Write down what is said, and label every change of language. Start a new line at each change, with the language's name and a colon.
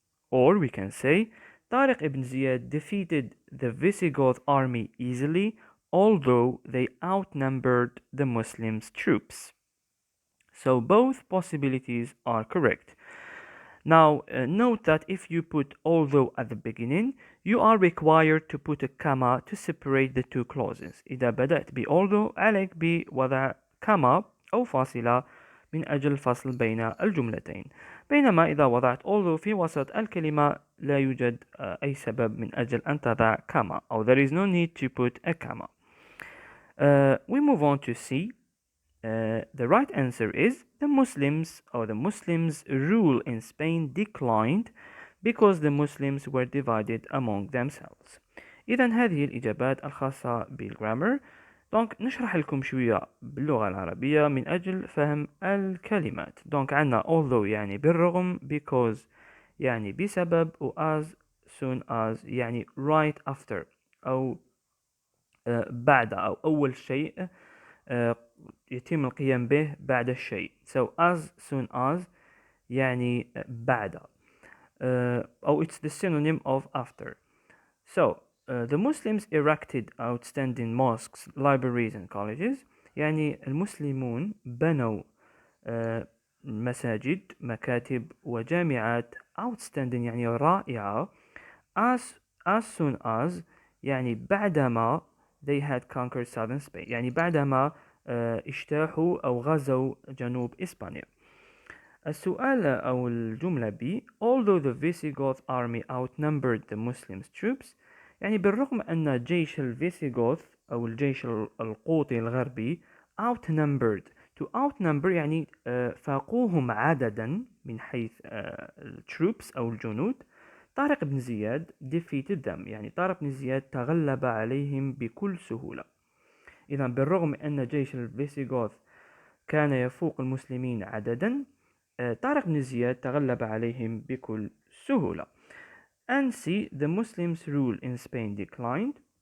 English: Or we can say Tariq ibn Ziyad defeated the Visigoth army easily, although they outnumbered the Muslims' troops. So both possibilities are correct. Now note that if you put although at the beginning, you are required to put a comma to separate the two clauses.
Arabic: إذا بدأت ب although عليك بوضع comma أو فاصلة من أجل الفصل بين الجملتين. بينما إذا وضعت although في وسط الكلمة لا يوجد أي سبب من أجل أن تضع comma أو
English: there is no need to put a comma. We move on to C. The right answer is the Muslims rule in Spain declined because the Muslims were divided among themselves.
Arabic: إذا هذه الإجابات الخاصة بالgrammar. دونك نشرح لكم شوية باللغة العربية من أجل فهم الكلمات. دونك عندنا although يعني بالرغم، because يعني بسبب، و as soon as يعني
English: right after
Arabic: أو بعد أو أول شيء يتم القيام به بعد الشيء.
English: So as soon as
Arabic: يعني بعد أو
English: it's the synonym of after. So the Muslims erected outstanding mosques, libraries and colleges.
Arabic: يعني المسلمون بنوا مساجد، مكاتب وجامعات. outstanding يعني رائعة.
English: as soon as
Arabic: يعني بعدما
English: they had conquered southern Spain
Arabic: يعني بعدما اجتاحوا أو غزوا جنوب إسبانيا. السؤال أو الجملة B
English: although the Visigoth army outnumbered the Muslims troops
Arabic: يعني بالرغم أن جيش الفيسيغوث أو الجيش القوطي الغربي outnumbered. to outnumber يعني فاقوهم عددا من حيث troops أو الجنود. طارق بن زياد
English: defeated them
Arabic: يعني طارق بن زياد تغلب عليهم بكل سهولة. إذا بالرغم أن جيش الفيسيغوث كان يفوق المسلمين عددا طارق بن زياد تغلب عليهم بكل سهولة.
English: and C. The Muslims rule in Spain declined.